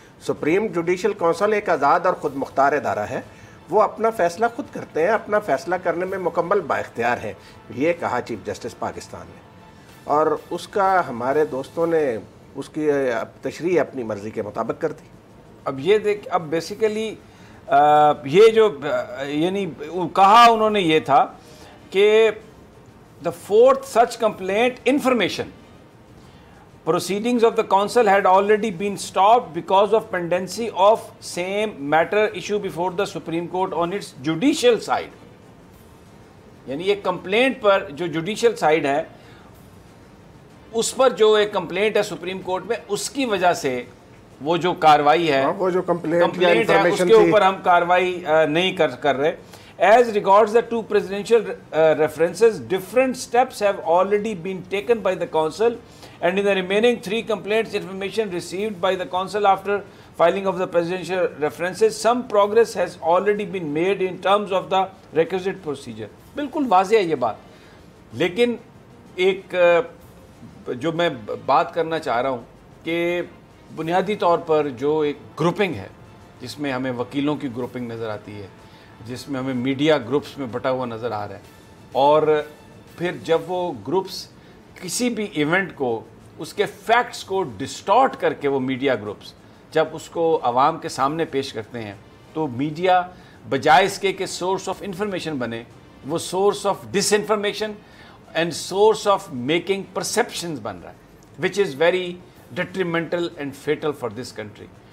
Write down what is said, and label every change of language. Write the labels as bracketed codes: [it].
[ur] Supreme judicial council ایک آزاد اور خود مختار ادارہ ہے, وہ اپنا فیصلہ خود کرتے ہیں, اپنا فیصلہ کرنے میں مکمل بااختیار ہے. یہ کہا چیف جسٹس پاکستان نے, اور اس کا ہمارے دوستوں نے اس کی تشریح اپنی مرضی کے مطابق کر دی. اب یہ دیکھ, اب بیسیکلی یہ جو یعنی کہا انہوں نے یہ تھا کہ [en] the 4th such complaint information proceedings of the council had already been stopped because of pendency of same matter issue before the Supreme Court on its judicial side. [ur] یعنی ایک کمپلینٹ پر جو جوڈیشل سائیڈ ہے اس پر جو ایک complaint ہے supreme court میں, اس کی وجہ سے وہ جو کاروائی ہے, وہ جو کمپلینٹ ہے اس کے اوپر ہم کاروائی نہیں کر رہے. [en] As regards the 2 presidential references, different steps have already been taken by the council, and in the remaining 3 complaints information received by the council after filing of the presidential references, some progress has already been made in terms of the requisite procedure. [ur] بالکل واضح ہے یہ بات, لیکن ایک جو میں بات کرنا چاہ رہا ہوں کہ بنیادی طور پر جو ایک گروپنگ ہے جس میں ہمیں وکیلوں کی گروپنگ نظر آتی ہے, جس میں ہمیں میڈیا گروپس میں بٹا ہوا نظر آ رہا ہے, اور پھر جب وہ گروپس کسی بھی ایونٹ کو اس کے فیکٹس کو ڈسٹارٹ کر کے وہ میڈیا گروپس جب اس کو عوام کے سامنے پیش کرتے ہیں تو میڈیا بجائے اس کے کہ سورس آف انفارمیشن بنے, وہ source of dish information and source of making perceptions بن رہا ہے, [en] Which is very detrimental and fatal for this country.